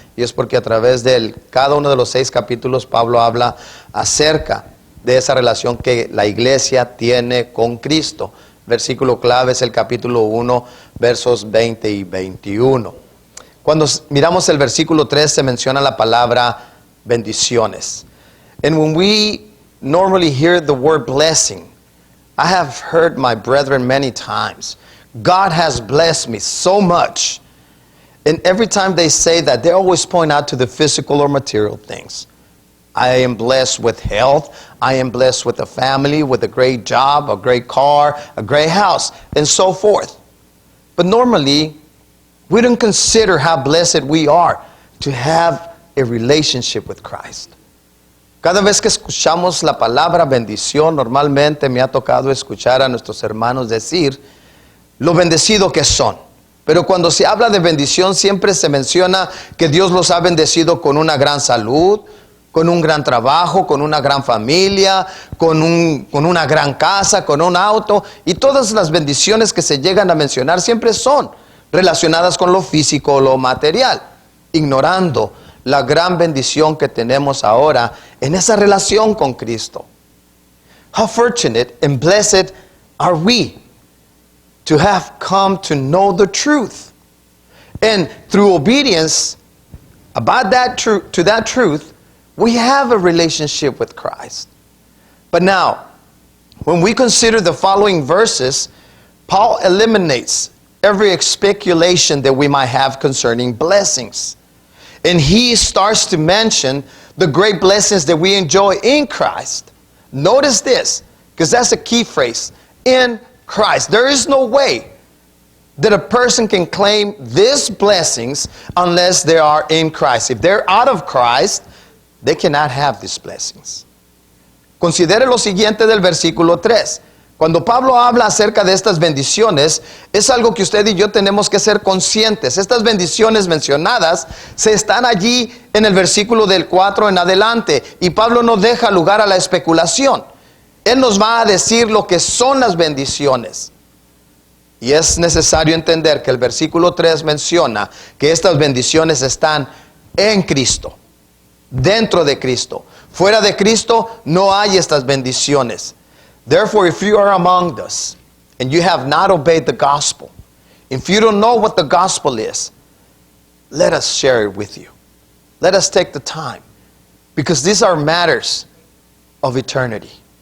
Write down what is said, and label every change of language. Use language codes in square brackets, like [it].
[es] Y es porque a través de cada uno de los 6 capítulos, Pablo habla acerca de esa relación que la iglesia tiene con Cristo. Versículo clave es el capítulo 1, versos 20 y 21. Cuando miramos el versículo 3 se menciona la palabra bendiciones. [en] And when we normally hear the word blessing, I have heard my brethren many times, God has blessed me so much. And every time they say that, they always point out to the physical or material things. I am blessed with health. I am blessed with a family, with a great job, a great car, a great house, and so forth. But normally, we don't consider how blessed we are to have a relationship with Christ. [es] Cada vez que escuchamos la palabra bendición, normalmente me ha tocado escuchar a nuestros hermanos decir lo bendecido que son. Pero cuando se habla de bendición, siempre se menciona que Dios los ha bendecido con una gran salud, con un gran trabajo, con una gran familia, con una gran casa, con un auto. Y todas las bendiciones que se llegan a mencionar siempre son relacionadas con lo físico o lo material, ignorando la gran bendición que tenemos ahora en esa relación con Cristo. [en] How fortunate and blessed are we to have come to know the truth. And through obedience about that truth, we have a relationship with Christ. But now, when we consider the following verses, Paul eliminates every speculation that we might have concerning blessings. And he starts to mention the great blessings that we enjoy in Christ. Notice this, because that's a key phrase. In Christ. There is no way that a person can claim these blessings unless they are in Christ. If they're out of Christ, they cannot have these blessings. [es] Considere lo siguiente del versículo 3. Cuando Pablo habla acerca de estas bendiciones, es algo que usted y yo tenemos que ser conscientes. Estas bendiciones mencionadas se están allí en el versículo del 4 en adelante. Y Pablo no deja lugar a la especulación. Él nos va a decir lo que son las bendiciones. Y es necesario entender que el versículo 3 menciona que estas bendiciones están en Cristo, dentro de Cristo. Fuera de Cristo no hay estas bendiciones. [en] Therefore, if you are among us and you have not obeyed the gospel, if you don't know what the gospel is, let us share it with you. Let us take the time, because these are matters of eternity.